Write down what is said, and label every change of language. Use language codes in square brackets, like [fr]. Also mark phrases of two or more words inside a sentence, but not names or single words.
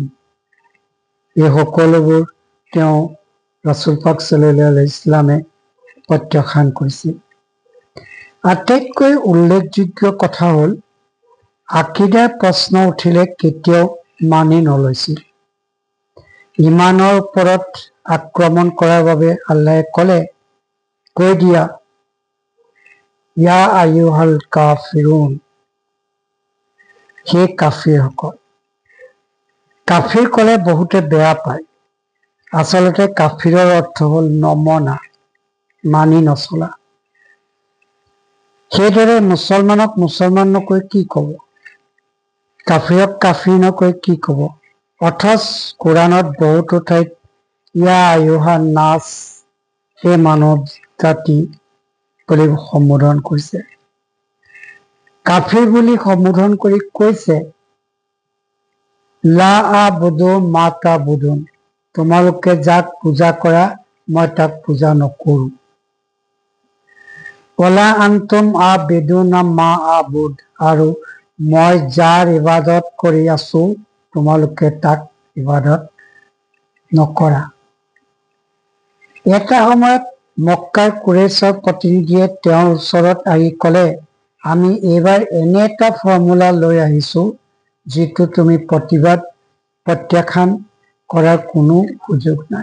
[as] এই সকলোবোৰ তেওঁ ৰসুল পাক [ar] صلى الله عليه وسلم [as] প্ৰত্যাখ্যান কৰিছিল। আটাইতকৈ উল্লেখযোগ্য কথা হল, আকিদাৰ প্ৰশ্ন উঠিলে কেতিয়াও মানি নলৈছিল। ইমানৰ ওপৰত আক্ৰমণ কৰাৰ বাবে আল্লাহে কৈ দিয়া, [ar] يا أيها الكافرون, [as] হে কাফিৰসকল। কাফিৰ কলে বহুতে বেয়া পায়। আচলতে কাফিৰৰ অৰ্থ হল নমনা, মানি নচলা। সেইদৰে মুছলমানক মুছলমান নকৈ কি কব, কাফিৰক কাফিৰ নকৈ কি কব। অথচ কোৰাণত বহুতো ঠাইত [ar] يا أيها الناس, [as] হে মানৱ জাতি বুলি সম্বোধন কৰিছে। কাফিৰ বুলি সম্বোধন কৰি কৈছে, [ar] لا أعبد ما تعبدون, [as] তোমালোকে যাক পূজা কৰা মই তাক পূজা নকৰো। [ar] ولا أنتم عابدون ما أعبد, [as] আৰু মই যাৰ ইবাদত কৰি আছো তোমালোকে তাক ইবাদত নকৰা। এটা সময়ত মক্কাৰ কুৰেশ্বৰ প্ৰতিনিধিয়ে তেওঁৰ ওচৰত আহি কলে, আমি এইবাৰ এনে এটা ফৰ্মুলা লৈ আহিছো যিটো তুমি প্ৰত্যাখ্যান কৰাৰ কোনো সুযোগ নাই।